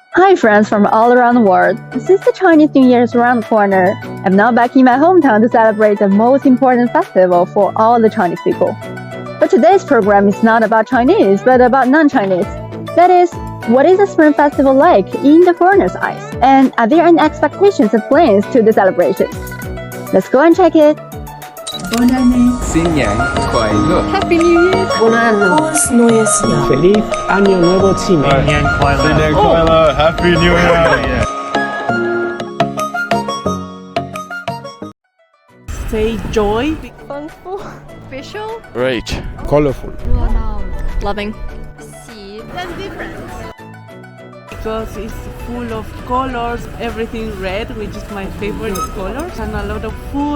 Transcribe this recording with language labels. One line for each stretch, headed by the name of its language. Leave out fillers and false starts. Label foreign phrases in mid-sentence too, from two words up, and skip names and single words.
English: Hi friends from all around the world. Since the Chinese New Year is around the corner, I'm now back in my hometown to celebrate the most important festival for all the Chinese people. But today's program is not about Chinese, but about non-Chinese. That is, what is the Spring Festival like in the foreigners' eyes? And are there any expectations and plans to the celebration? Let's go and check it.
French: Bon année.
Chinese: 新年快乐
English: Happy New Year.
Italian: Bon anno.
German: Feliz Neues Jahr.
Spanish: Feliz Año Nuevo Chino.
Chinese: 新年快乐
English: Happy New Year Say joy. Funful. Official. Great Colorful. Loving. That's different. Because it's full of colors, everything red, which is my favorite color, and a lot of food.